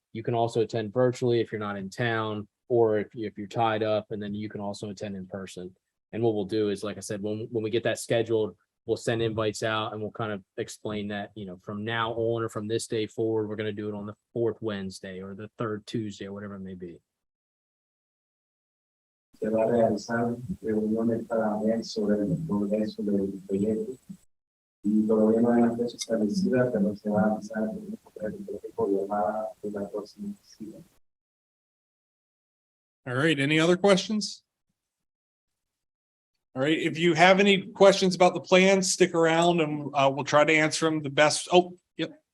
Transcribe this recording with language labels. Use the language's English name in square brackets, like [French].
[English] You can also attend virtually if you're not in town, or if you're tied up, and then you can also attend in person. And what we'll do is, like I said, when we get that scheduled, we'll send invites out and we'll kind of explain that, from now on or from this day forward, we're going to do it on the 4th Wednesday or the 3rd Tuesday or whatever it may be. [Spanish] Se va a realizar reuniones cada mes sobre el progreso del proyecto y todavía no hay una fecha establecida, pero se va a avanzar por llamada de la próxima sesión. [English] All right, any other questions? All right, if you have any questions about the plan, stick around and we'll try to answer them the best. Oh, yep.